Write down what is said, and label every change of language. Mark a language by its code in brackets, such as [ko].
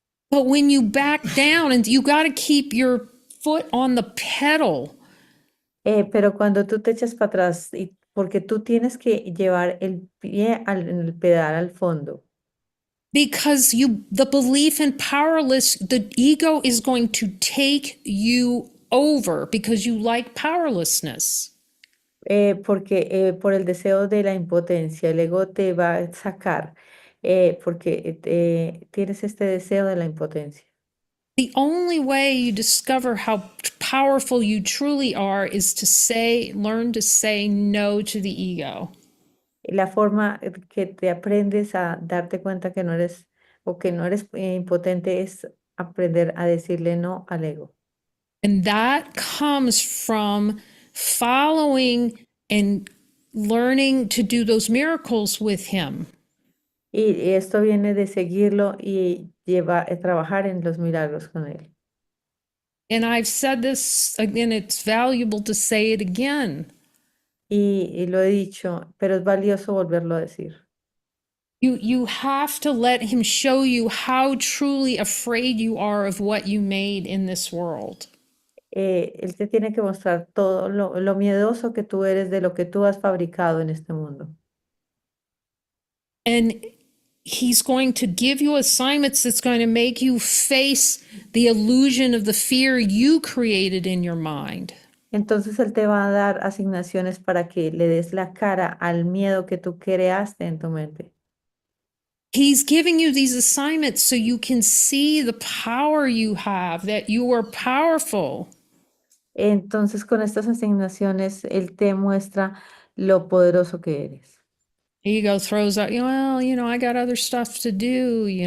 [en] But when you back down and you got to keep your foot on the pedal. [es] Pero cuando tú te echas para atrás, porque tú tienes que llevar el pie en el pedal al fondo. [en] Because the belief in powerless, the ego is going to take you over because you like powerlessness. [es] Porque por el deseo de la impotencia, el ego te va a sacar, porque tienes este deseo de la impotencia. [en] The only way you discover how powerful you truly are is to learn to say no to the ego. [es] La forma que te aprendes a darte cuenta que no eres o que no eres impotente es aprender a decirle no al ego. [en] And that comes from following and learning to do those miracles with him. [es] Y esto viene de seguirlo y trabajar en los milagros con él. [en] And I've said this again, it's valuable to say it again. [es] Y lo he dicho, pero es valioso volverlo a decir. [en] You have to let him show you how truly afraid you are of what you made in this world. [es] Él te tiene que mostrar todo lo miedoso que tú eres de lo que tú has fabricado en este mundo. [en] And he's going to give you assignments that's going to make you face the illusion of the fear you created in your mind. [es] Entonces Él te va a dar asignaciones para que le des la cara al miedo que tú creaste en tu mente. [en] He's giving you these assignments so you can see the power you have, that you are powerful. [es] Entonces con estas asignaciones Él te muestra lo poderoso que eres. [en] Ego throws out, well, I got other stuff to do,